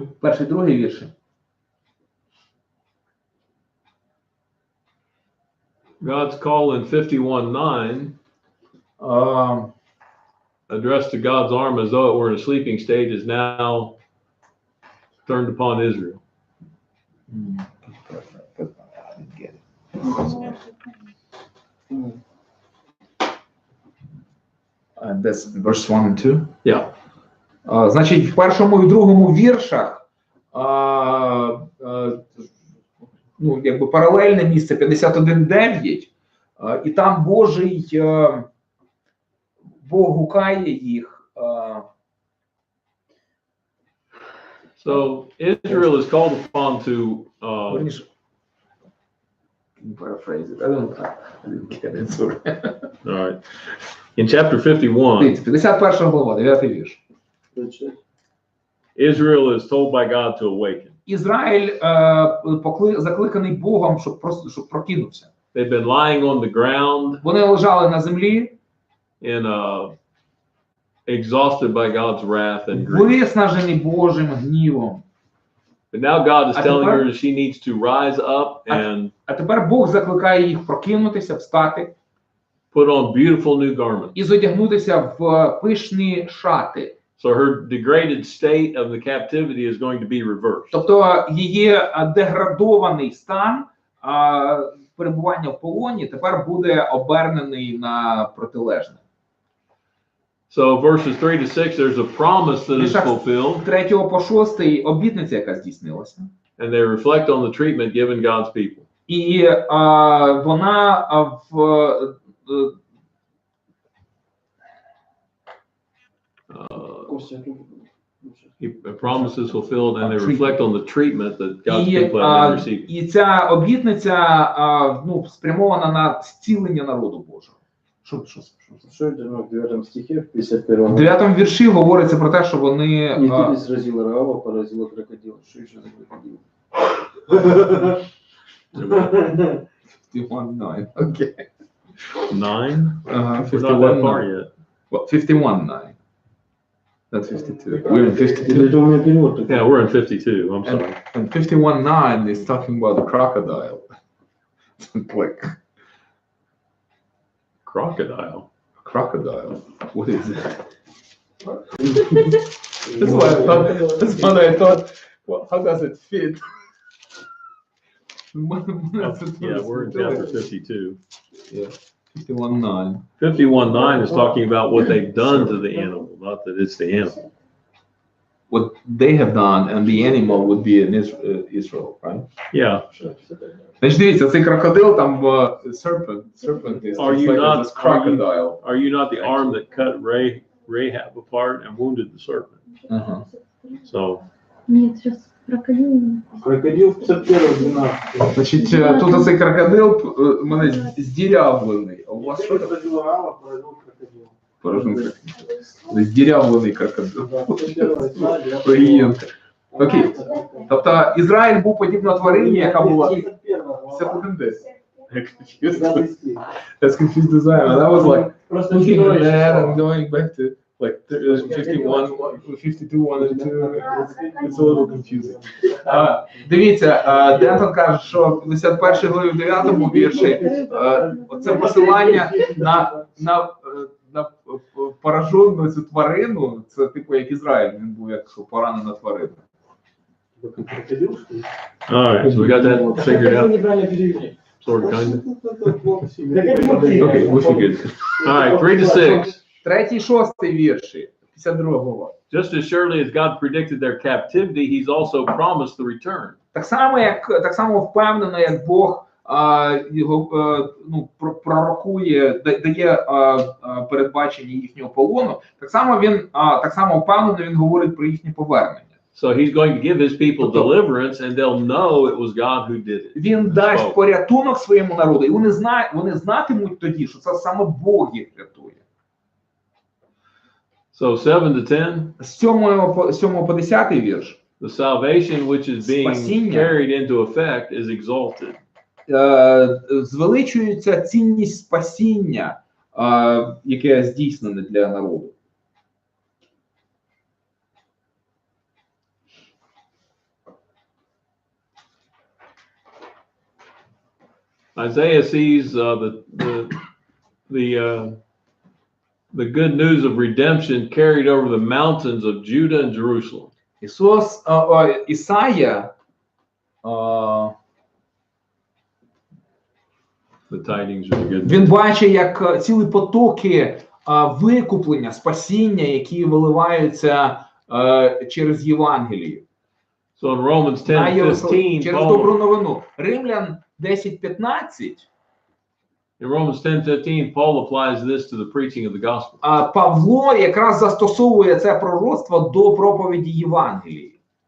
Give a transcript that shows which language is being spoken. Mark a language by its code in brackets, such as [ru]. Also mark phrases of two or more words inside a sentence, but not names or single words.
[uk] Перший, другий вірші. [en] God's call in 51:9, addressed to God's arm as though it were in a sleeping state, is now turned upon Israel. That's verse 1 and 2. Yeah. [uk] Значить, в першому і другому віршах ну, якби паралельне місце 51:9, і там Бог гукає їх. [en] So Israel is called upon to. Paraphrase it. I didn't get it, sorry. All right. In chapter 51, [uk] Дивіться, 51 глава, 9 вірш. [en] Israel is told by God to awaken. [uk] Ізраїль закликаний Богом, щоб прокинувся. [en] They've been lying on the ground [uk] Вони лежали на землі, [en] and exhausted by God's wrath and grief. [uk] виснажені Божим гнівом. [en] But now God is telling her that she needs to rise up and [uk] А тепер Бог закликає їх прокинутися, встати [en] put on beautiful new garments. [uk] і зодягнутися в пишні шати. [en] So her degraded state of the captivity is going to be reversed. [uk] Тобто її деградований стан перебування в полоні тепер буде обернений на протилежне. [en] So verses 3 to 6, there's a promise that is fulfilled. [uk] 3 по 6 обітниця, яка здійснилася. [en] And they reflect on the treatment given God's people. [uk] І вона [en] The promise is fulfilled and they reflect on the treatment that God's people have been receiving. [uk] І ця обітниця спрямована на зцілення народу Божого. Що йде в 9 стихі, в 51-му? В 9 вірші говориться про те, що вони... Ніхто не сразила Раава, поразила крокодила. Що ще за крокодил? 51:9. Окей. 9? 51:9. [en] We're not that far yet. Well, 51:9. That's 52. We're in 52. [ru] Это у меня перевод такой. [en] Yeah, we're in 52. I'm sorry. And 51:9 is talking about the crocodile. Like Crocodile. Crocodile. What is it? That's what I thought. That's what I thought. Well, how does it fit? Yeah, we're in chapter 52. Yeah. 51:9. 51:9 is talking about what they've done to the animal, not that it's the animal. What they have done, and the animal would be in Israel, right? Yeah. [uk] Значить, дивіться, цей крокодил там [en] serpent is translated as crocodile. Are you not the arm that cut Rahab apart and wounded the serpent? So. [ru] Нет, сейчас крокодил. Крокодил 51-12. [uk] Значить, тут цей крокодил у мене здірявлений. А у вас що таке? [ru] Поразил Раава, поразил крокодил. [uk] Поражений крокодил. Здірявлений крокодил. Приємно. Окей. Тобто Ізраїль був подібна тварині, яка була... 51:10. [en] That's confused design. And I was like, looking at that and going back to like 51, 52, 1 and 2. It's a little confusing. [uk] Дивіться, Дентон каже, що в 51 главі в 9 вірші це посилання на поражену цю тварину, це типу як Ізраїль, він був як поранена тварина. [en] All right, so we got that figured out. Sort of, kind of. Okay, we figured. All right, 3 to 6. [uk] 3-6 вірші. 52 глава. [en] Just as surely as God predicted their captivity, he's also promised the return. [uk] Так само впевнено, як Бог його пророкує, дає передбачення їхнього полону, так само впевнено він говорить про їхнє повернення. [en] So he's going to give his people deliverance, and they'll know it was God who did it. [uk] Він дасть порятунок своєму народу, і вони знатимуть тоді, що це саме Бог їх рятує. [en] So 7 to 10. [uk] З 7 по 10 вірш. [en] The salvation which is being carried into effect is exalted. [uk] Звеличується цінність спасіння, яке здійснене для народу. [en] Isaiah sees the good news of redemption carried over the mountains of Judah and Jerusalem. [uk] Ісая [en] The tidings are the good news. [uk] Він бачить, як цілі потоки викуплення, спасіння, які виливаються через Євангелію. [en] So in Romans 10:15, [uk] через добру новину. Римлян 10:15. [en] In Romans 10:15, Paul applies this to the preaching of the gospel. [uk] Павло якраз застосовує це пророцтво до проповіді Євангелії.